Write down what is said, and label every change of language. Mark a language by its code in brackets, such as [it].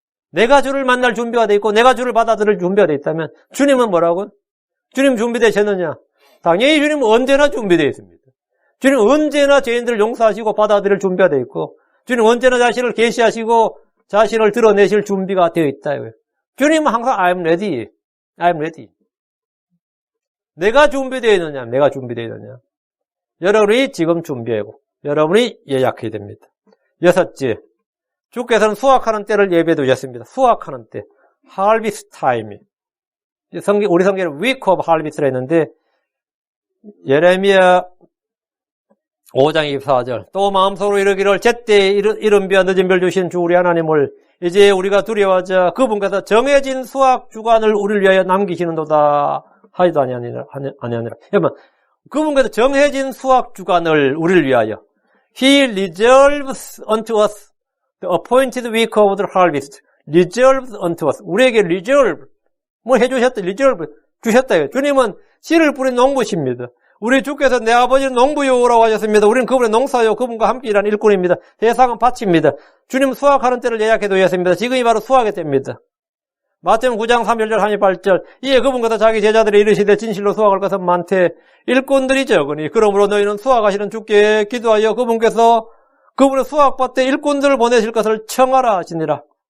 [ko] 내가 주를 만날 준비가 되어 있고 내가 주를 받아들일 준비가 되어 있다면 주님은 뭐라고? 주님 준비되셨느냐? 당연히 주님은 언제나 준비되어 있습니다. 주님은 언제나 죄인들을 용서하시고 받아들일 준비가 되어 있고 주님은 언제나 자신을 계시하시고 자신을 드러내실 준비가 되어 있다. 주님은 항상 [en] I am ready. [ko] 내가 준비되어 있느냐? 내가 준비되어 있느냐? 여러분이 지금 준비하고 여러분이 예약해야 됩니다. 여섯째, 주께서는 수확하는 때를 예배해 두셨습니다. 수확하는 때, harvest time. 우리 성경에 [en] week of harvest [ko] 라 했는데 예레미야 5장 24절 또 마음속으로 이르기를 제때 이른 비와 늦은 비를 주신 주 우리 하나님을 이제 우리가 두려워하자 그분께서 정해진 수확 주간을 우리를 위하여 남기시는도다 하지도 아니하니라. 여러분, 그분께서 정해진 수확 주간을 우리를 위하여 [en] He reserves unto us the appointed week of the harvest. reserves unto us. [ko] 우리에게 reserve 해주셨다. reserve 주셨다. 주님은 씨를 뿌린 농부십니다. 우리 주께서 내 아버지는 농부요라고 하셨습니다. 우리는 그분의 농사요, 그분과 함께 일하는 일꾼입니다. 세상은 밭입니다. 주님 수확하는 때를 예약해 두셨습니다. 지금이 바로 수확의 때입니다. 마태복음 9장 3절 38절 이에 그분께서 자기 제자들이 이르시되 진실로 수확할 것은 많되 일꾼들이 적으니 그러므로 너희는 수확하시는 주께 기도하여 그분께서 그분의 수확밭에 일꾼들을 보내실 것을 청하라 하시니라.